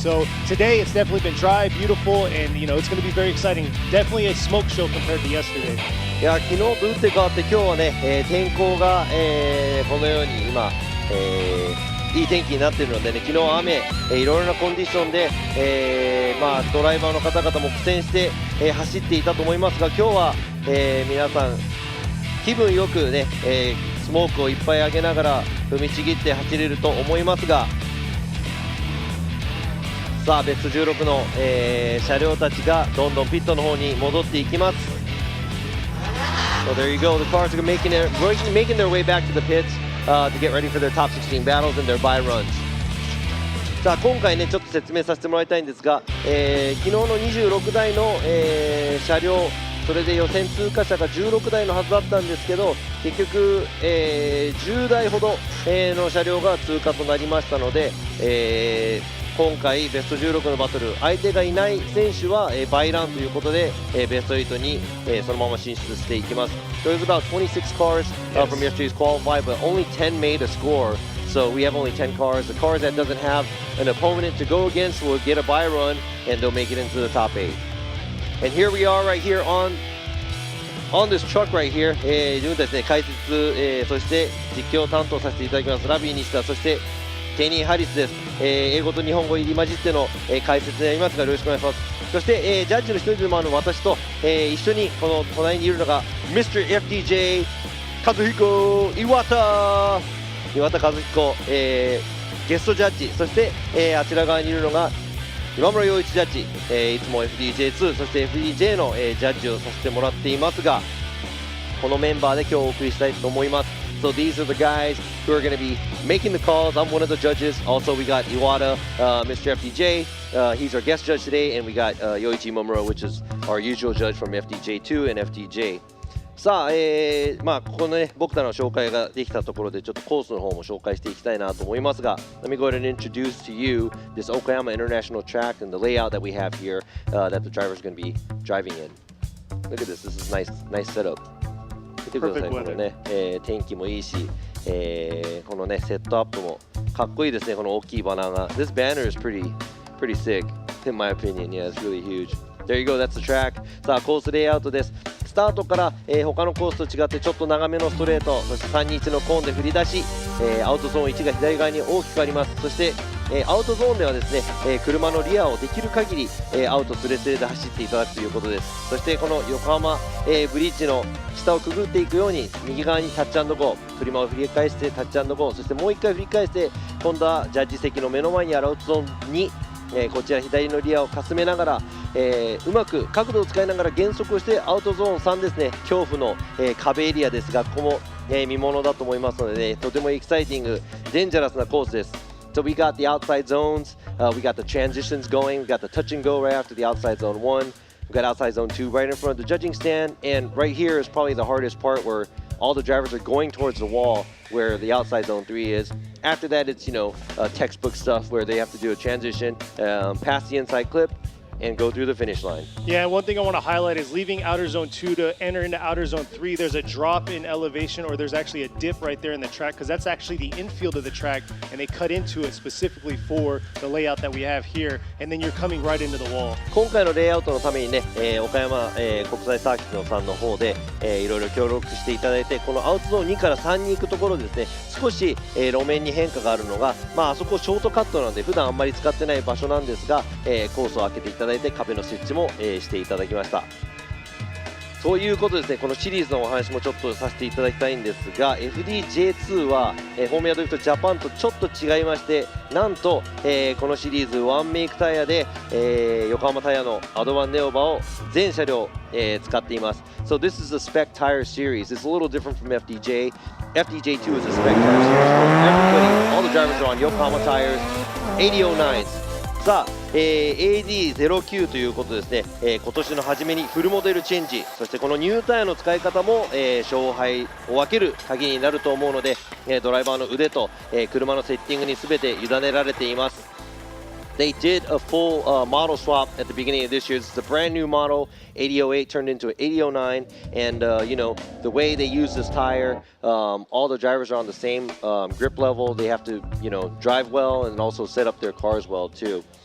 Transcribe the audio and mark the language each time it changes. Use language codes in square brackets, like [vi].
[en] So today it's definitely been dry, beautiful, and it's going to be very exciting. Definitely a smoke show compared to yesterday. [ja] いや昨日と打って変わって今日はね、天候が、このように今、いい天気になっているのでね、昨日雨、いろいろなコンディションで、ドライバーの方々も苦戦して、走っていたと思いますが、今日は、皆さん気分よくね、スモークをいっぱい上げながら踏みちぎって走れると思いますが、さあベスト16の、車両たちがどんどんピットの方に戻っていきます。 [en] So there you go. The cars are making their way back to the pits to get ready for their top 16 battles and their bye runs. [ja] さあ今回ねちょっと説明させてもらいたいんですが、昨日の26台の、車両、それで予選通過者が16台のはずだったんですけど、結局、10台ほど、の車両が通過となりましたので、今回ベスト16のバトル、相手がいない選手は、バイランということで、ベスト8に、そのまま進出していきます。 [en] There's about 26 cars from yesterday's qualify, but only 10 made a score. So we have only 10 cars. The cars that doesn't have an opponent to go against will get a bye run, and they'll make it into the top 8. And here we are right here on this truck right here. [ja] 自分たちで解説、そして実況を担当させていただきますラビー西田、そしてケニー・ハリスです。英語と日本語入り混じっての、解説になりますがよろしくお願いします。そして、ジャッジの一人でもある私と、一緒にこの隣にいるのが Mr. FDJ 和彦岩田和彦、ゲストジャッジ、そして、あちら側にいるのが今村陽一ジャッジ、いつも FDJ2 そして FDJ の、ジャッジをさせてもらっていますが、このメンバーで今日お送りしたいと思います。 [en] So these are the guys who are going to be making the calls. I'm one of the judges. Also, we got Iwata, Mr. FDJ. He's our guest judge today, and we got Yoichi Momura, which is our usual judge from FDJ2 and FDJ. [ja] さあ、ここのね、僕らの紹介ができたところで、ちょっとコースの方も紹介していきたいなと思いますが、 [en] Let me go ahead and introduce to you this Okayama International track and the layout that we have here that the driver is going to be driving in. Look at this. This is nice setup. [ja] 見てください、このね、天気もいいし、このね、セットアップもかっこいいですね、この大きいバナーが。 [en] This banner is pretty sick, in my opinion. Yeah, it's really huge. There you go, that's the track. [ja] さあ、コースレイアウトです。スタートから、他のコースと違ってちょっと長めのストレート、そして321のコーンで振り出し、アウトゾーン1が左側に大きくあります。そして、アウトゾーンではですね、車のリアをできる限り、アウトスレスレで走っていただくということです。そしてこの横浜、ブリッジの下をくぐっていくように右側にタッチ&ゴー、車を振り返してタッチ&ゴー、そしてもう1回振り返して今度はジャッジ席の目の前にあるアウトゾーンに、こちら左のリアをかすめながら、うまく角度を使いながら減速をしてアウトゾーン3ですね、恐怖の、壁エリアですが、ここも、見ものだと思いますので、ね、とてもエキサイティング、デンジャラスなコースです。 [en] So we got the outside zones, we got the transitions going, we got the touch and go right after the outside zone 1, we got outside zone 2 right in front of the judging stand, and right here is probably the hardest part where all the drivers are going towards the wall where the outside zone 3 is. After that, it's, textbook stuff where they have to do a transition, pass the inside clip, and go through the finish line. Yeah, one thing I want to highlight is leaving outer zone 2 to enter into outer zone 3, there's a drop in elevation, or there's actually a dip right there in the track, because that's actually the infield of the track, and they cut into it specifically for the layout that we have here, and then you're coming right into the wall. [ja] 今回のレイアウトのためにね、岡山、国際サーキットさんの方で、いろいろ協力していただいて、このアウトゾーン2から3に行くところですね、少し、路面に変化があるのが、あそこショートカットなので普段あんまり使ってない場所なんですが、コースを開けていただいて壁の設置も、していただきました。ということですね、このシリーズのお話もちょっとさせていただきたいんですが、 FDJ2 は、フォーミュラドリフトジャパンとちょっと違いまして、なんと、このシリーズワンメイクタイヤで、横浜タイヤのアドバンネオバを全車両、使っています。 [en] So this is a spec tire series. It's a little different from FDJ. FDJ2 is a spec tire series. Everybody, all the drivers are on Yokohama tires, 8009s. [ja] さあ、AD09 ということですね、今年の初めにフルモデルチェンジ、そしてこのニュータイヤの使い方も、勝敗を分ける鍵になると思うので、ドライバーの腕と、車のセッティングに全て委ねられています。 [en] They did a full model swap at the beginning of this year. This is a brand new model. 8008 turned into an 8009, and you know, the way they use this tire, all the drivers are on the same grip level. They have to, you know, drive well and also set up their cars well too.